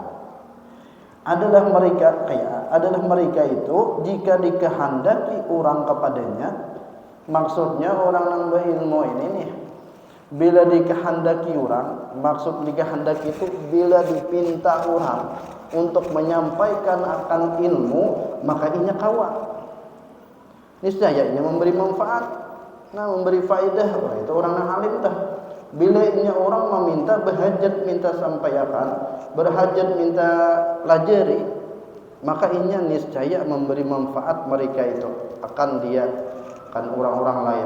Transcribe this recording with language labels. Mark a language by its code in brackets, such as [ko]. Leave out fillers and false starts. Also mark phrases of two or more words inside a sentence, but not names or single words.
[id] Adalah mereka itu jika dikehendaki orang kepadanya, maksudnya orang yang berilmu ini nih. Bila dikehendaki orang, maksud dikehendaki itu bila dipinta orang untuk menyampaikan akan ilmu, [bjn] maka inya kawa. Niscaya inya memberi manfaat, memberi faedah. Itu orang yang alim dah. Bila inya orang meminta berhajat minta sampaikan, berhajat minta pelajari, maka inya niscaya memberi manfaat mereka itu akan dia kan orang-orang lain.